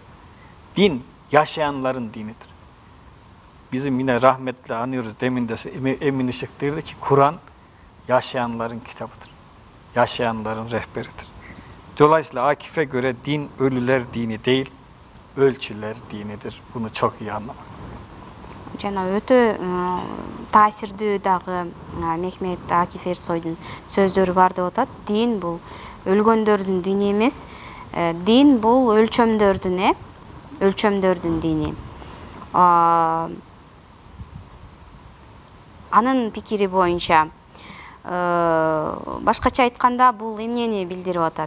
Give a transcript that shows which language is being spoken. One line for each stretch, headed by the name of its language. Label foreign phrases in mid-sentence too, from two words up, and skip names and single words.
Turkish: Din yaşayanların dinidir. Bizim yine rahmetle anıyoruz. Demin de Emin Işık derdi ki Kur'an yaşayanların kitabıdır. Yaşayanların rehberidir. Dolayısıyla Akif'e göre din ölüler dini değil, ölçüler dinidir. Bunu çok iyi anlamak.
Kyrgyz: Жана өтө таасирдүү дагы Мехмет Акиф Эрсойдун сөздөрү бар деп атат. Дин бул өлгөндөрдүн дини эмес, дин бул өлчөмдөрдүн дини. Анын пикири боюнча, башкача айтканда бул эмнени билдирип атат?